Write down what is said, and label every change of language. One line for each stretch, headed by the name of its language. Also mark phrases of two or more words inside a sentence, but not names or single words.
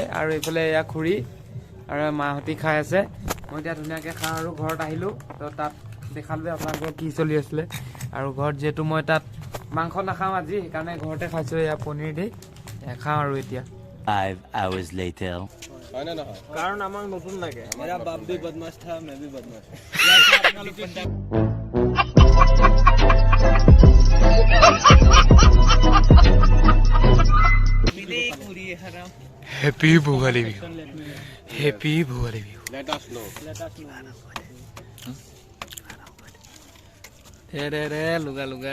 Assamese: আৰু এইফালে এয়া খুৰী আৰু মাহঁতি খাই আছে। মই এতিয়া ধুনীয়াকৈ খাওঁ আৰু ঘৰত আহিলোঁ। তো তাত দেখালোঁ আপোনালোকক কি চলি আছিলে। আৰু ঘৰত যিহেতু মই তাত মাংস নাখাওঁ আজি, সেইকাৰণে ঘৰতে খাইছোঁ এয়া পনীৰ দি। খাওঁ আৰু এতিয়া
English: 5 hours later
Assamese: কাৰণ আমাক নতুন লাগে।
Hindi: मेरा बाप भी बदमाश था, मैं भी बदमाश।
Assamese: হেপী ভোগালী বিহু, হেপী ভোগালী বিহু। ৰে লুগা লুগা